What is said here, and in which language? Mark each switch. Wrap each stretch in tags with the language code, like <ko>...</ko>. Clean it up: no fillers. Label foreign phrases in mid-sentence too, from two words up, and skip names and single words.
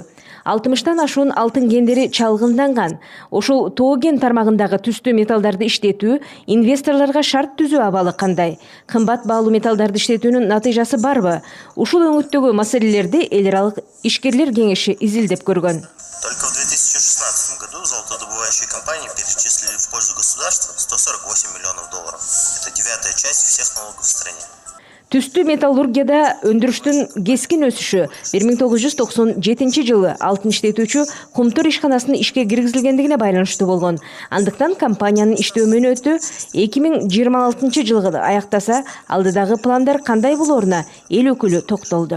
<ky>60тан ашуун алтын кендери чалгынданган. Ошол тоо кен тармагындагы түстүү металлдарды иштетүү инвесторлорго шарт түзүү абалы кандай? Кымбат баалуу металлдарды иштетүүнүн натыйжасы барбы? Ушул өңүттөгү маселелерди эл аралык ишкерлер кеңеши изилдеп көргөн.</ky> <ru>Только в 2016 году золотодобывающие компании перечислили в пользу государства $148 миллионов. Это 9-я часть всех налогов в стране.</ru> <ky>Түстүү металлургияда өндүрүштүн кескин өсүшү 1997 жылы алтын иштетүүчү Кумтур ишканасынын ишке киргизилгендигине байланыштуу болгон. Андыктан компаниянын иштөө мөөнөтү 2026 жылғы аяктаса, алдыдагы пландар кандай болоруна эл өкүлү токтолду.</ky>